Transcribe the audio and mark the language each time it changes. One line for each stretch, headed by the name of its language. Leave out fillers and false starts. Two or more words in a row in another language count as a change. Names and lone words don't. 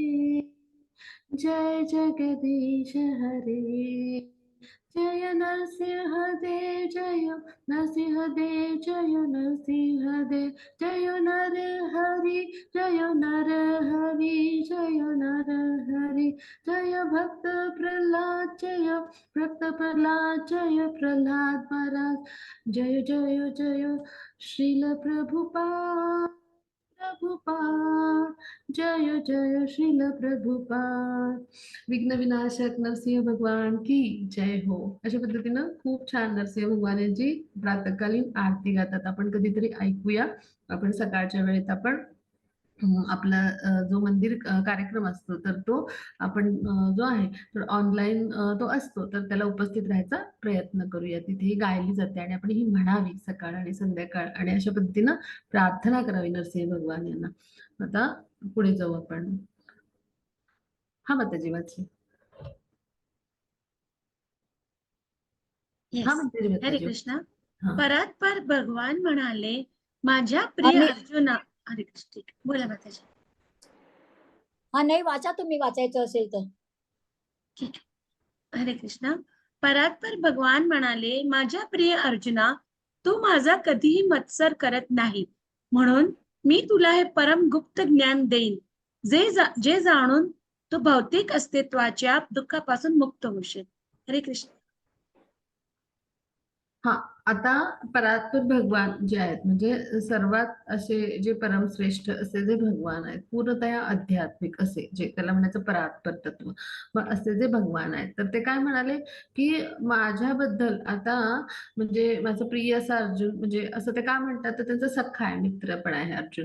Hindi: जय जगदीश हरे, जय नरसिंह देव, जय नरसिंह देव, जय नरसिंह देव, जय नर हरि, जय नर हरि, जय नर हरि, जय भक्त प्रह्लाद, जय भक्त प्रह्लाद, जय प्रह्लाद महाराज, जय जय जय श्रील प्रभुपाद, प्रभुपाद, जय जय श्रील प्रभुपाद, विघ्न विनाशक नरसिंह भगवान की जय हो.
Marathi: अशा पद्धतीनं खूप छान नरसिंह भगवान यांची प्रातःकालीन आरती गातात. आपण कधीतरी ऐकूया. आपण सकाळच्या वेळेत आपण आपला जो मंदिर कार्यक्रम असतो तर तो आपण जो आहे तर ऑनलाईन तो असतो, तर त्याला उपस्थित राहायचा प्रयत्न करूया. तिथे गायली जाते आणि आपण ही म्हणावी सकाळ आणि संध्याकाळ आणि अशा पद्धतीनं प्रार्थना करावी नरसिंह भगवान यांना. आता पुढे जाऊ आपण. हा माताजी वाचली. हा येस. म्हणते हरे माताजी. कृष्ण. हा परात्पर भगवान म्हणाले, माझ्या प्रिय अर्जुना.
Sanskrit: हरे कृष्ण.
Marathi: ठीक आहे. बोला माताजी. हा नाही वाचा, तुम्ही वाचायचं असेल तर. ठीक आहे.
Sanskrit: हरे कृष्ण.
Marathi: परात्पर भगवान म्हणाले, माझ्या प्रिय अर्जुना, तू माझा कधीही मत्सर करत नाही, म्हणून मी तुला हे परम गुप्त ज्ञान देईन, जे जाणून तू भौतिक अस्तित्वाच्या दुःखापासून मुक्त होशील.
Sanskrit: हरे कृष्ण.
Marathi: हा आता परात्पर भगवान जे आहेत म्हणजे सर्वात असे जे परमश्रेष्ठ असे जे भगवान आहेत, पूर्णतया आध्यात्मिक असे जे त्याला म्हणायचं परात्पर तत्व, मग असे जे भगवान आहेत तर ते काय म्हणाले की माझ्याबद्दल आता म्हणजे माझं प्रिय असा अर्जुन, म्हणजे असं ते काय म्हणतात तर त्यांचा सखा आहे, मित्र पण आहे अर्जुन.